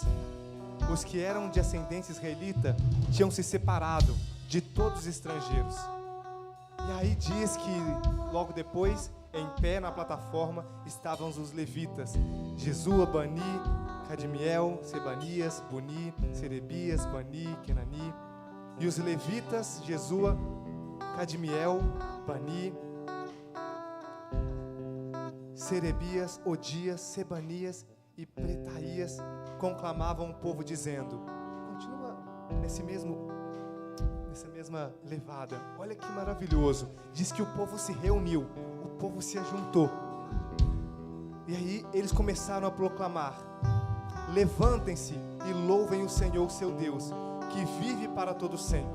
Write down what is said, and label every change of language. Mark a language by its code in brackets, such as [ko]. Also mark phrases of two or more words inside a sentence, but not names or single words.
[pt] Os que eram de ascendência israelita tinham se separado de todos os estrangeiros. E aí diz que logo depois, em pé na plataforma, estavam os levitas: Jesua, Bani, Cadmiel, Sebanias, Buni, Serebias, Bani, Kenani. E os levitas, Jesua, Cadmiel, Bani, Serebias, Odias, Sebanias e Pretaías conclamavam o povo dizendo, continua nessa mesma levada, olha que maravilhoso, diz que o povo se reuniu, o povo se ajuntou, e aí eles começaram a proclamar: levantem-se e louvem o Senhor seu Deus, que vive para todo sempre.